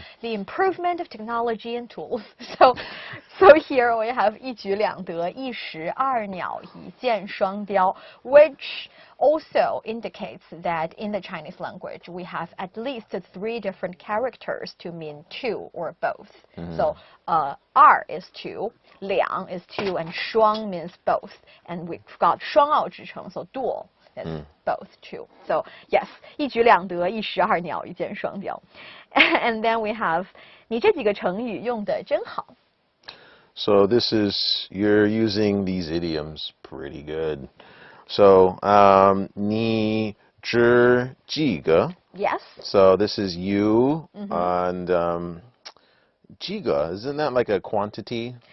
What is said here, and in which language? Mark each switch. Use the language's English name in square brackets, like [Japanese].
[English] The improvement of technology and tools. So here we have [Chinese] 一举两得, 一石二鸟, 一箭双雕, [English] which also indicates that in the Chinese language, we have at least 3 different characters to mean two or both. So, 二 is two, 两 is two, and 双 means both. And we've got [Chinese] 双奥之称, [English] so dual is both two. So, yes, [Chinese] 一举两得, 一石二鸟, 一箭双雕. [English] And then we have, [Chinese] 你这几个成语用得真好. [English] So this is, you're using these idioms pretty good. [Chinese] So, 你这几个. [English] Yes. So this is you, and 几个, isn't that like a quantity?